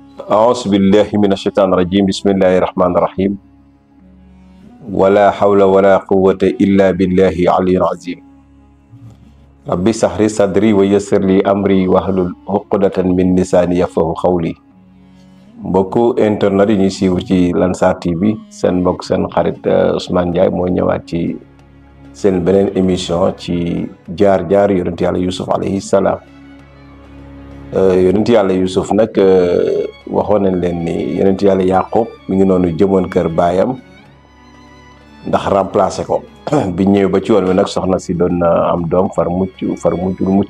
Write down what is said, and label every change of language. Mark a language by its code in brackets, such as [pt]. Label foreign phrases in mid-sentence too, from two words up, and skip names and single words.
[ar] أعوذ بالله من الشيطان الرجيم بسم الله الرحمن الرحيم ولا حول ولا قوة إلا بالله العلي العظيم ربي اشرح لي صدري ويسر لي أمري واحلل عقدة من لساني يفقهوا قولي [wo] mbokku internet yi ñuy siiw ci Lansar TV seen mbokk seen xarit Ousmane Ndiaye moo ñëwaat ci seen beneen émission ci jaar-jaar yonent yàlla Yusuf [ar] عليه السلام [wo] yonent yàlla Yusuf nag waxoon nañ leen ni yonent yàlla Yaqub mi ngi noonu jëmoon kër baayam ndax remplacer ko bi ñëwee ba ci yoon wi nag soxna si doon na am doom far mujjul mucc